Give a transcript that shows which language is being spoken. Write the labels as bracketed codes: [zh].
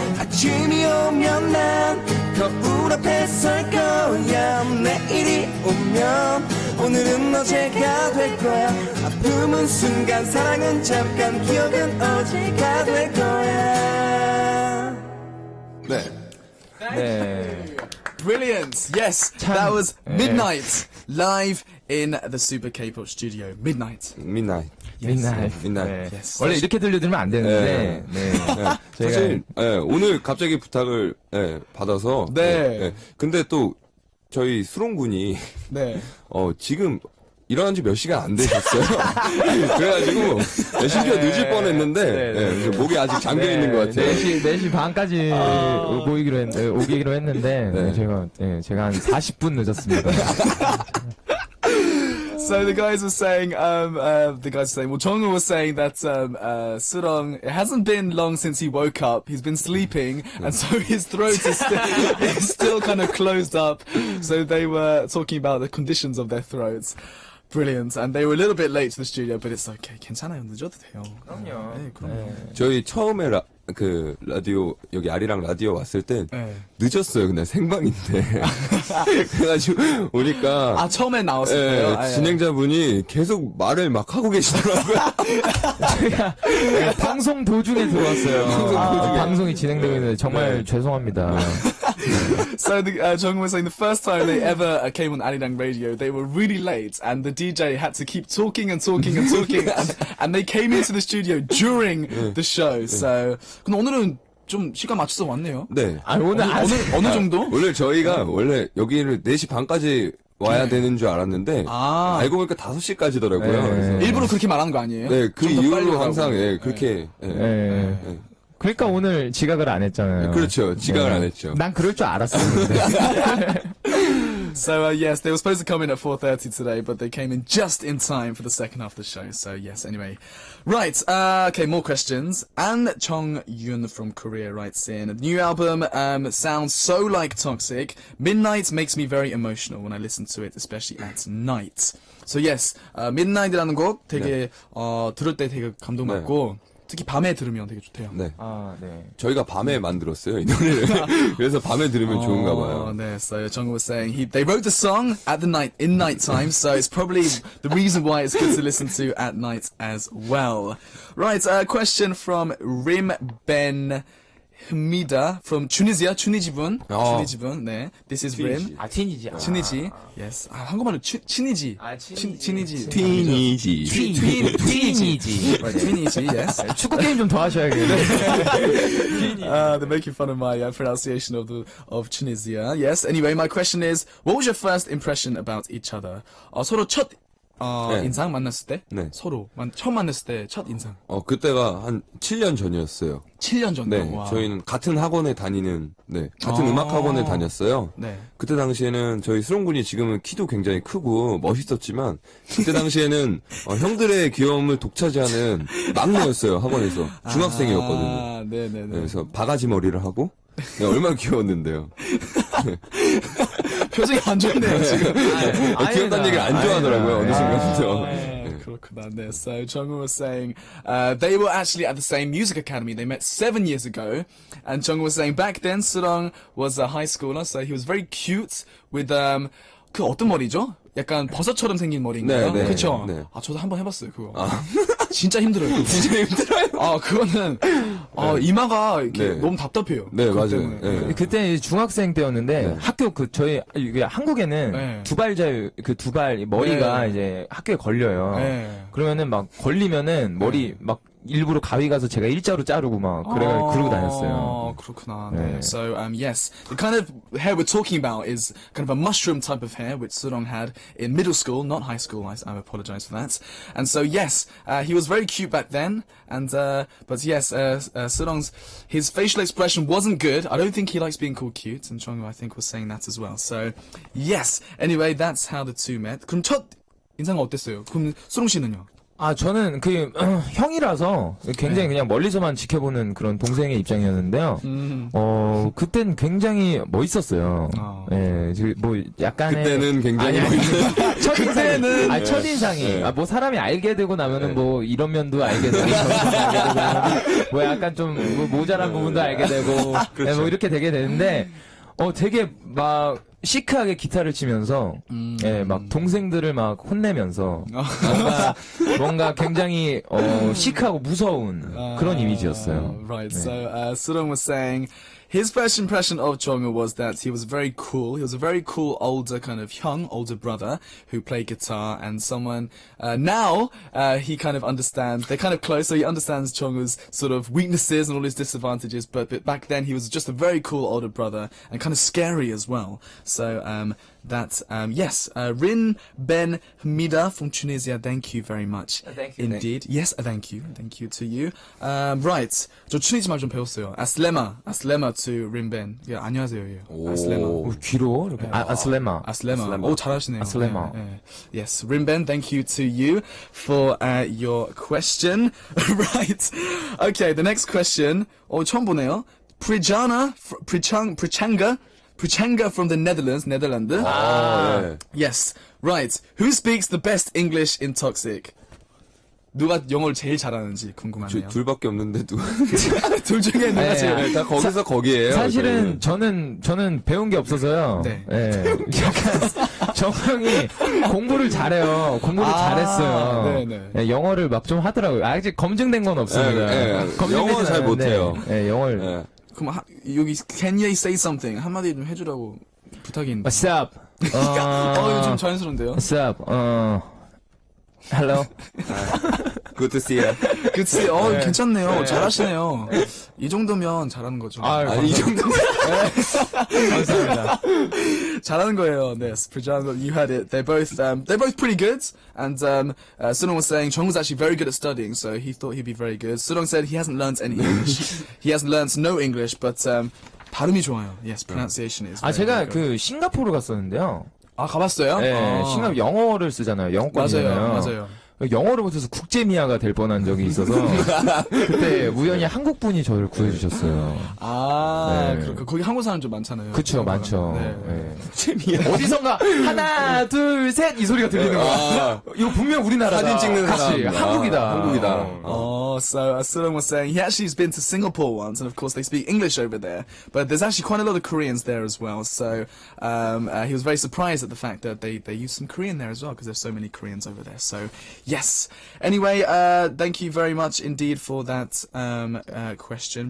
[ko] 아침이 오면 난 거울 앞에 설 거야 내일이 오면 오늘은 어제가 될 거야 아픔은 순간 사랑은 잠깐 기억은 어제가 될 거야 네. 네. [en] Brilliant. Yes, that was Midnight live in the Super K-pop studio. Midnight. midnight. midnight. midnight. Yes. [ko] 원래 이렇게 들려드리면 안 되는데. 네. 사실 오늘 갑자기 부탁을 받아서 네. 근데 또 저희 수롱군이 네. 지금 일어난 지 몇 시간 안 되셨어요. 그래가지고 심지어 늦을 뻔했는데 그래서 목이 아직 잠겨 있는 것 같아요. 4시 반까지 오기로 했는데 네. 제가 한 40분 늦었습니다. [en] So the guys were saying, well, Jongwoo was saying that Surong, it hasn't been long since he woke up. He's been sleeping, and so his throat is still kind of closed up. So they were talking about the conditions of their throats. Brilliant. And they were a little bit late to the studio, but it's okay. [ko] 괜찮아요. 늦어도 돼요. 그럼요. 네, 그럼요. 저희 처음에 라디오 여기 아리랑 라디오 왔을 땐 네. 늦었어요. 그냥 생방인데 그래가지고 오니까 아, 처음에 나왔을 때요? 진행자분이 계속 말을 막 하고 계시더라고요. 제가 방송 도중에 들어왔어요. 방송이 진행되고 있는데 정말 죄송합니다. [en] So Jongwoo was saying the first time they ever came on Arirang Radio, they were really late, and the DJ had to keep talking and talking and talking, and they came into the studio during the show. [ko] So, 근데 오늘은 좀 시간 맞춰서 왔네요. 네. 오늘 어느 정도? 원래 저희가 원래 여기를 4시 반까지 와야 되는 줄 알았는데 아. 알고 보니까 5시까지더라고요. 네. 그래서 일부러 그렇게 말하는 거 아니에요? 네, 그 좀더 빨리 이후로 오라고. 항상 그렇게 예. 그러니까 오늘 지각을 안 했잖아요. 그렇죠. 지각을 안 했죠. 난 그럴 줄 알았었는데. [en] So yes, they were supposed to come in at 4:30 today, but they came in just in time for the second half of the show. So yes, anyway. Right, okay, more questions. An Chong-yoon from Korea writes in, the new album sounds so like Toxic. Midnight makes me very emotional when I listen to it, especially at night. So yes, [ko] Midnight이라는 곡 되게 들을 때 되게 감동받고 특히 밤에 들으면 되게 좋대요. 네. 아, 네. 저희가 밤에 만들었어요, 이 노래를. 그래서 밤에 들으면 좋은가 봐요. [en] 네, so Jungkook was saying they wrote the song at the night time, so it's probably the reason why it's good to listen to at night as well. Right, a question from Rim Ben Hamida from Tunisia, Tunisi분. 네, this is Rim. [ko] 아, 틴이지. [en] Tunisia, yes. [ko] 아, 한국말로 Tunisia. [en] Tunisia. [ko] 틴이지. 틴이지. [en] Right, Tunisia, yes. [ko] 축구 게임 좀 더 하셔야겠네. [en] They're making fun of my pronunciation of Tunisia. Yes. Anyway, my question is, what was your first impression about each other? [ko] 서로 첫 네. 인상 만났을 때? 네. 서로 처음 만났을 때 첫 인상. 그때가 한 7년 전이었어요. 7년 전. 네. 와. 저희는 같은 학원에 다니는, 같은 음악 학원에 다녔어요. 네. 그때 당시에는 저희 수롱군이 지금은 키도 굉장히 크고 멋있었지만, 그때 당시에는 형들의 귀여움을 독차지하는 막내였어요, 학원에서. 중학생이었거든요. 네네네. 그래서 바가지 머리를 하고, 얼마나 귀여웠는데요. 표정이 안 좋네요, 지금. 귀엽다는 얘기를 안 좋아하더라고요, 어느 순간부터. 그렇구나. 그렇구나. 네. [en] So Jungwoo was saying they were actually at the same music academy. They met 7 years ago, and Jungwoo was saying back then Surong was a high schooler, so he was very cute with [ko] 그 어떤 머리죠? 약간 버섯처럼 생긴 머리인가요? 네, 네, 그렇죠. 네. 아 저도 한번 해봤어요 그거. 진짜 힘들어요. 진짜 힘들어요. 아 그거는 이마가 이렇게 네. 너무 답답해요. 네, 그것 맞아요. 때문에. 네. 그때 중학생 때였는데 학교 저희 이게 한국에는 네. 두 발 머리가 네. 이제 학교에 걸려요. 네. 그러면은 막 걸리면은 머리 막 일부러 가위 가서 제가 일자로 자르고 막 그러고 다녔어요. 그렇구나. 네. 네. [en] So yes, the kind of hair we're talking about is kind of a mushroom type of hair which Surong had in middle school, not high school. I apologize for that. And so yes, he was very cute back then. And but yes, Surong's his facial expression wasn't good. I don't think he likes being called cute. And Jungwoo, I think, was saying that as well. So yes. Anyway, that's how the two met. [ko] 그럼 첫 인상은 어땠어요? 그럼 수롱 씨는요? 아, 저는 형이라서 굉장히 그냥 멀리서만 지켜보는 그런 동생의 입장이었는데요. 그땐 굉장히 멋있었어요. 예, 뭐 약간의. 그때는 굉장히 첫인상이. 그때는- 첫인상이. 뭐 사람이 알게 되고 나면은 뭐 이런 면도 알게 되고, 저런 면도 알게 되고, 뭐 약간 좀 뭐 모자란 부분도 알게 되고, 예, 뭐 이렇게 되게 되는데, 되게 막, 시크하게 기타를 치면서, 예, 막 동생들을 막 혼내면서, 뭔가 굉장히, 시크하고 무서운 그런 이미지였어요. [en] Right. So Surong was saying his first impression of Jungwoo was that he was very cool. He was a very cool older kind of young older brother who played guitar, and someone now he kind of understands. They're kind of close, so he understands Jungwoo's sort of weaknesses and all his disadvantages. But back then he was just a very cool older brother and kind of scary as well. So yes, Rin Ben Hamida from Tunisia. Thank you very much. Thank you. Indeed. Yes, thank you. Thank you to you. Right. [ko] 저 튜니지 말 좀 배웠어요. Aslema to Rin Ben. 예, 안녕하세요. 예. Aslema. 귀로? 이렇게. 아슬레마. Aslema. 오, 잘하시네요. [ar] Aslema. [ko] 예, 예. [en] Yes, Rin Ben, thank you to you for your question. Right. Okay, the next question. [ko] 처음 보네요. [en] Prichanga from the Netherlands, 네덜란드. [ko] 네. [en] Yes, right. Who speaks the best English in Toxic? [ko] 누가 영어를 제일 잘하는지 궁금하네요. 둘밖에 없는데 누가 둘 중에 누가 네. 제일 다 거기서 거기에요. 사실은 저는 배운 게 없어서요. 네. 예. 약간 정형이 공부를 잘해요. 공부를 잘했어요. 네네. 예, 영어를 막 좀 하더라고요. 아직 검증된 건 없습니다. 네, 네. 검증되진 영어 잘 않았는데, 못해요. 예, 영어를. 네. 그럼 여기 [en] can you say something [ko] 한마디 좀 해주라고 부탁이 있는데. [en] What's up? [ko] 이거 좀 자연스러운데요. [en] What's up? Hello. Good to see you. [ko] 그치, 괜찮네요. 잘하시네요. 이 정도면 잘하는 거죠. 아니, 이 정도면. 감사합니다. 잘하는 거예요. [en] 네, Prijanga, you had it. They're both pretty good. And Sunong was saying Jungwoo's actually very good at studying, so he thought he'd be very good. Sunong said he hasn't learnt any English. He hasn't learnt no English, but [ko] 발음이 좋아요. [en] Yes, pronunciation is. very, [ko] 제가 [en] very good. [ko] 그 싱가포르 갔었는데요. 가봤어요? 예, 싱가포르 영어를 쓰잖아요. 영어권이잖아요. 맞아요. 영어를 못해서 국제미아가 될 뻔한 적이 있어서 그때 우연히 한국 분이 저를 구해주셨어요. 네. 그렇고 거기 한국 사람 좀 많잖아요. 그쵸, 많죠. 네. 예. 어디선가 하나, 둘, 셋 이 소리가 들리는 거야. 이거 분명 우리나라다. 사진 찍는 그치, 사람. 한국이다. 한국이다. [en] So Surong was saying he actually has been to Singapore once, and of course they speak English over there. But there's actually quite a lot of Koreans there as well. So he was very surprised at the fact that they use some Korean there as well, because there's so many Koreans over there. So yes. Anyway, thank you very much indeed for that question.